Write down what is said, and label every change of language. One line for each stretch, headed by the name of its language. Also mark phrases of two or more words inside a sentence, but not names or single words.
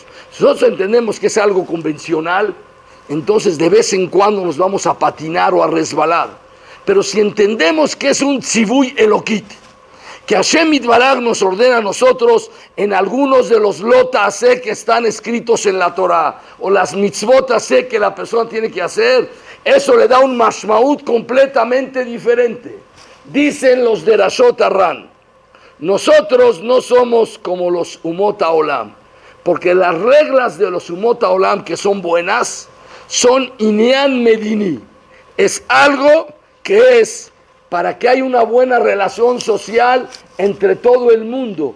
Spanish: Si nosotros entendemos que es algo convencional, entonces de vez en cuando nos vamos a patinar o a resbalar. Pero si entendemos que es un
Hebrew: ציווי אלוקי,
Spanish: que
Hebrew: השם יתברך
Spanish: nos ordena a nosotros en algunos de los
Hebrew: לא תעשה
Spanish: que están escritos en la Torah, o las
Hebrew: מצוות עשה
Spanish: que la persona tiene que hacer, eso le da un mashmaut completamente diferente. Dicen los de Rashot Arran, nosotros no somos como los
Hebrew: אומות העולם,
Spanish: porque las reglas de los
Hebrew: אומות העולם
Spanish: que son buenas, son
Hebrew: עניין מדיני,
Spanish: es algo que es para que haya una buena relación social entre todo el mundo.